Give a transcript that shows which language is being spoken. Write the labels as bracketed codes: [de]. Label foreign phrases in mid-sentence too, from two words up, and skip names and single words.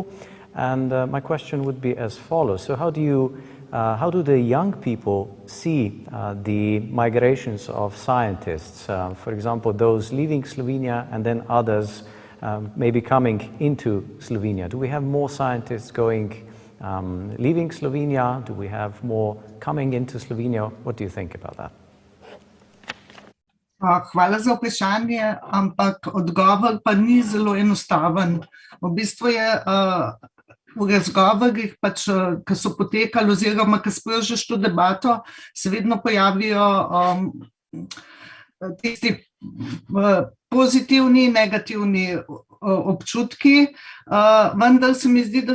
[en] And my question would be as follows. So how do the young people see the migrations of scientists? For example, those leaving Slovenia and then others maybe coming into Slovenia. Do we have more scientists leaving Slovenia? Do we have more coming into Slovenia? What do you think about that? [sl] Hvala za vprašanje, ampak odgovor pa ni zelo enostaven. V bistvu je v razgovorih, ki so potekali oziroma ki sprožiš to debato, se vedno pojavijo tisti pozitivni in negativni občutki, vendar se mi zdi, da